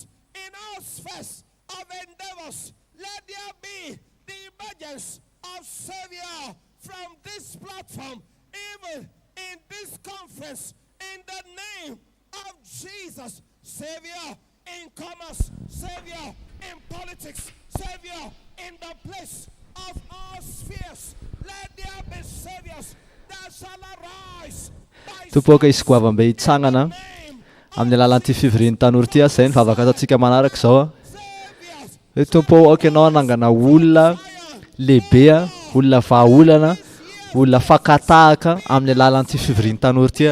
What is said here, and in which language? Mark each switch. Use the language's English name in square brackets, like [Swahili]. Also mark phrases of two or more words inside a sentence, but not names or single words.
[English] In our spheres of endeavors, let there be the emergence of savior from this platform, even in this conference. In the name of Jesus, Savior in commerce, Savior in politics, Savior in the place of all spheres, let there be saviors that shall arise. [Malagasy] Tompoka isy goavambe hitsangana amin'ny alalan'ity fivorian'ny tanora ity a, zay ny vavaka ataontsika manaraka izao a. Hoe tompo aoka ianao anangana olona lehibe a olona vahaolana, olona fakatahaka amin'ny alalan'ity fivoriany tanora ty.